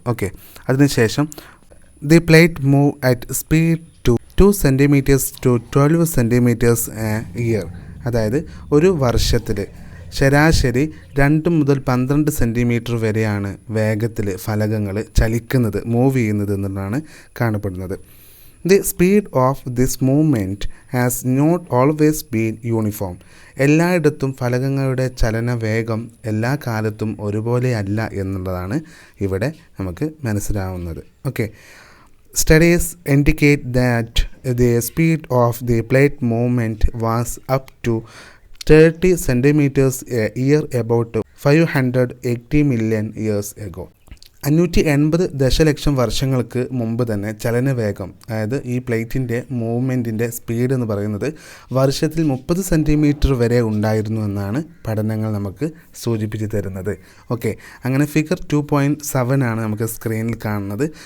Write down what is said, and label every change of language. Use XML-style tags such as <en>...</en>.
<en>okay,</en> <ml>അതിനുശേഷം</ml> <en>The plate move at speed to 2 centimeters to 12 centimeters a year.</en> <ml>അതായത് ഒരു വർഷത്തിൽ ശരാശരി 2 മുതൽ 12 സെൻറ്റിമീറ്റർ വരെയാണ് വേഗത്തിൽ ഫലകങ്ങൾ ചലിക്കുന്നത്, മൂവ് ചെയ്യുന്നത് എന്നുള്ളതാണ് കാണപ്പെടുന്നത്.</ml> <en>The speed of this movement has not always been uniform.</en> <ml>എല്ലായിടത്തും ഫലകങ്ങളുടെ ചലന വേഗം എല്ലാ കാലത്തും ഒരുപോലെ അല്ല എന്നുള്ളതാണ് ഇവിടെ നമുക്ക് മനസ്സിലാവുന്നത്.</ml> <en>Okay, studies indicate that the speed of the plate movement was up to 30 centimeters a year about 580 million years ago.</en> <ml>580 ദശലക്ഷം വർഷങ്ങൾക്ക് മുമ്പ് തന്നെ ചലനവേഗം, അതായത് ഈ പ്ലേറ്റിൻ്റെ മൂവ്മെൻറ്റിൻ്റെ സ്പീഡ് എന്ന് പറയുന്നത് വർഷത്തിൽ 30 സെൻറ്റിമീറ്റർ വരെ ഉണ്ടായിരുന്നു എന്നാണ് പഠനങ്ങൾ നമുക്ക് സൂചിപ്പിച്ച് തരുന്നത്. ഓക്കെ, അങ്ങനെ ഫിഗർ 2.7 ആണ് നമുക്ക് സ്ക്രീനിൽ കാണുന്നത്.</ml>